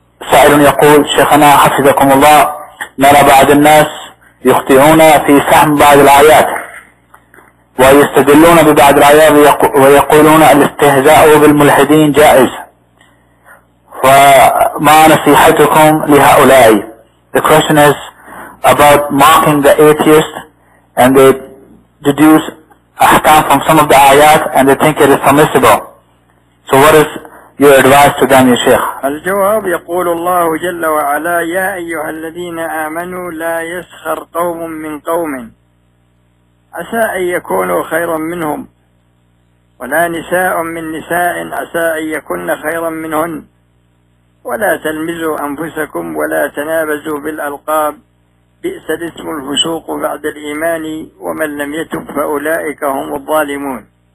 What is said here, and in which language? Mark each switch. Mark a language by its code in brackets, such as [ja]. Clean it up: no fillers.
[ar] سائل يقول شيخنا حفظكم الله، نرى بعض الناس يخطئون في فهم بعض الآيات ويستدلون ببعض الآيات ويقولون الاستهزاء بالملحدين جائز، فما نصيحتكم لهؤلاء؟ [en] The question is about mocking the atheist, and they deduce ahkam from some of the ayat and they think it is permissible. So what is your advice to them, Sheikh? [ar] الجواب يقول الله جل وعلا يا أيها الذين آمنوا لا يسخر قوم من قوم عسى أن يكونوا خيرا منهم ولا نساء من نساء عسى أن يكون خيرا منهن ولا تلمزوا أنفسكم ولا تنابزوا بالألقاب بئس الاسم الفسوق بعد الإيمان ومن لم يتب فأولئك هم الظالمون.